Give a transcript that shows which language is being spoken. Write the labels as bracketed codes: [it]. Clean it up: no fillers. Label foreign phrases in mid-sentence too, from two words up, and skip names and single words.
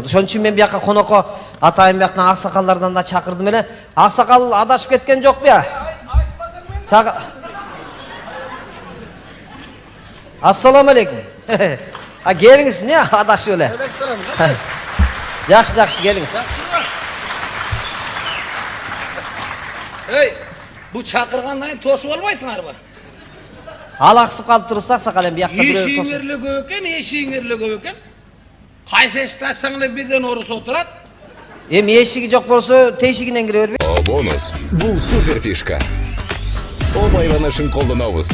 [ky] Ошон үчүн мен бияка конокко атайын бияктан аксакалдардан да чакырдым эле. Аксакал адашып кеткен жокпу я? Чакыр. Ассаламу алейкум. Келиңиз, эмне адашып эле? Жакшы, келиңиз. Эй, бу чакыргандан тосуп албайсыңарбы? Алаксып калып турса аксакал эми биякта бирөө эшигиңерли көп экен. Кайсы эшикти ачсаң эле бирден орус отурат. Эми эшиги жок болсо, тешигинен кире бербей. Бонус. Бул [ru] супер фишка. [ky] О байланышын колдонобуз.